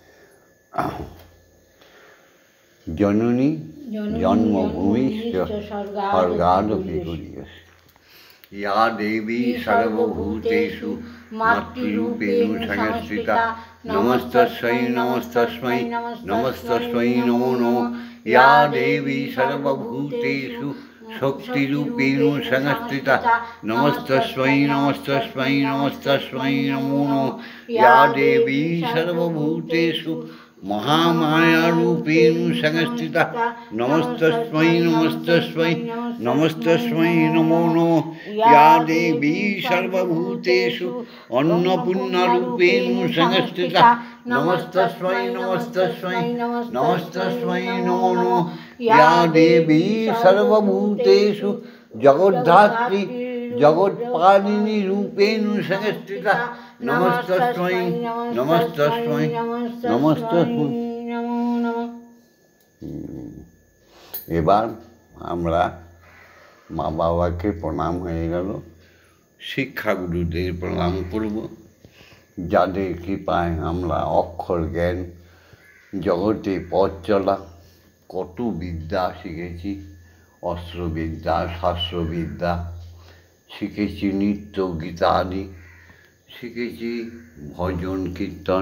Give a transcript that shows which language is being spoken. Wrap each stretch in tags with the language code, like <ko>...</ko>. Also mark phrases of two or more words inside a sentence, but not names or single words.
<sa>জননী জন্মভূমিশ্চ স্বর্গাদপি গরীয়সী, ইয়া দেবী সর্বভূতেষু মাতৃরূপেণ সংস্থিতা, নমস্তস্मै নমস্তস্मै নমস্তস্मै নমো নমঃ। ইয়া দেবী সর্বভূতেষু শক্তিরূপেণ সংস্থিতা, নমস্তস্मै নমস্তস্मै নমস্তস্मै নমো নমঃ। ইয়া দেবী সর্বভূতেষু महामायारूपेण संस्थिता, नमस्तस्मै नमस्तस्मै नमस्तस्मै नमो नमः। या देवी सर्वभूतेषु अन्नपूर्णारूपेण संस्थिता, नमस्तस्मै नमस्तस्मै नमस्तस्मै नमो नमः। या देवी सर्वभूतेषु जगद्धात्री जगत्पालिनी रूपेण संस्थिता, नमस्तस्मै नमस्तस्मै नमस्तस्मै।</sa> <bn>এবার আমরা মা বাবাকে প্রণাম হয়ে গেল, শিক্ষাগুরুদের প্রণাম করব, যাদের কৃপায় আমরা অক্ষর জ্ঞান, জগতে পথ চলা, কত বিদ্যা শিখেছি, অস্ত্রবিদ্যা, শাস্ত্রবিদ্যা শিখেছি, নৃত্য গীতা আদি শিখেছি, ভজন কীর্তন।</bn>